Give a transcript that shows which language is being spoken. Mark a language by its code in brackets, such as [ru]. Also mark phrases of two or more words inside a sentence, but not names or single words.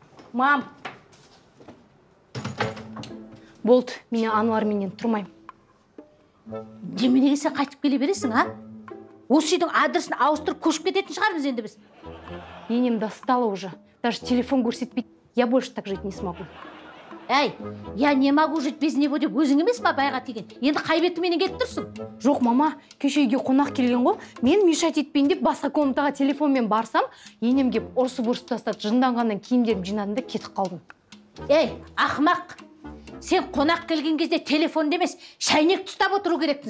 [kk] Мам! Болды, мен Ануар менен тұрмайым. Неменеге сен қайтып келе бересің, а? Осы үйдің адресін ауыстырып көшіп кететін шығармыз енді біз. [ru] Енем достала уже. Даже [kk] телефон көрсетпейді. [ru] Я больше так жить не смогу. [kk] Әй, [ru] я не могу жить без него [kk] деп өзің емес па байға тиген? Енді қай бетіменен кетіп тұрсың? Жоқ, мама, кеше үйге қонақ келген ғой. Мен мешать етпейін деп басқа комнатаға телефонмен барсам, енем кеп ұрсып тастады. Жынданғаннан киімдерім жинадым да кетіп қалдым. Ей, ақымақ! Сен қонақ келген кезде телефон емес, шайнек тұстап отыру керексің.